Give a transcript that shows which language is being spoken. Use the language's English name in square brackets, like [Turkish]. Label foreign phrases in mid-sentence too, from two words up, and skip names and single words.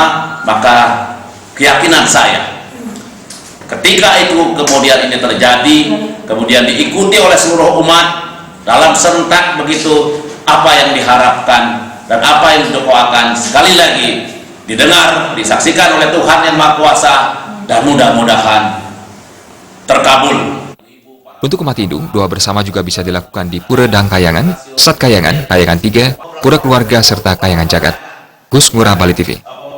[Indonesian] Maka keyakinan saya, ketika itu kemudian ini terjadi, kemudian diikuti oleh seluruh umat dalam serentak begitu, apa yang diharapkan dan apa yang didoakan sekali lagi didengar, disaksikan oleh Tuhan Yang Maha Kuasa, dan mudah-mudahan terkabul. Untuk umat Hindu, doa bersama juga bisa dilakukan di Pura Dang Kayangan, Sat Kayangan, Kayangan 3, Pura Keluarga, serta Kayangan Jagat. Gus Ngurah, Bali TV.